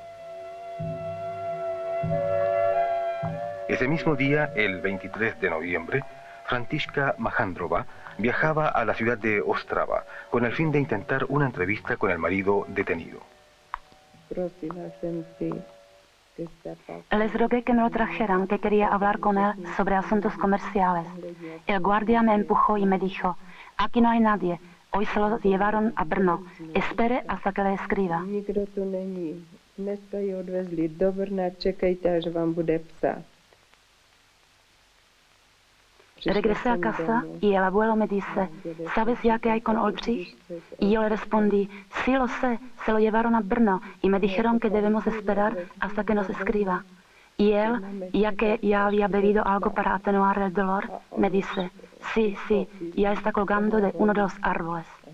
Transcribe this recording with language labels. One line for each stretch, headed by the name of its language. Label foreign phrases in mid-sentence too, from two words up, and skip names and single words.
Spanish: Ese mismo día, el 23 de noviembre, Františka Majandrova viajaba a la ciudad de Ostrava con el fin de intentar una entrevista con el marido detenido. Les rogué que me lo trajeran, que quería hablar con él sobre asuntos comerciales. El guardia me empujó y me dijo: aquí no hay nadie, hoy se lo llevaron a Brno, espere hasta que le escriba.
Czech: Nikdo tu není. Dneska ji odvezli do Brna, čekejte, až vám bude psát.
Spanish: Regresé a casa y el abuelo me dice: ¿sabes ya qué hay con Oldřich? Y yo le respondí: sí lo sé, se lo llevaron a Brno y me dijeron que debemos esperar hasta que nos escriba. Y él, ya que ya había bebido algo para atenuar el dolor, me dice: sí, ya está colgando de uno de los árboles.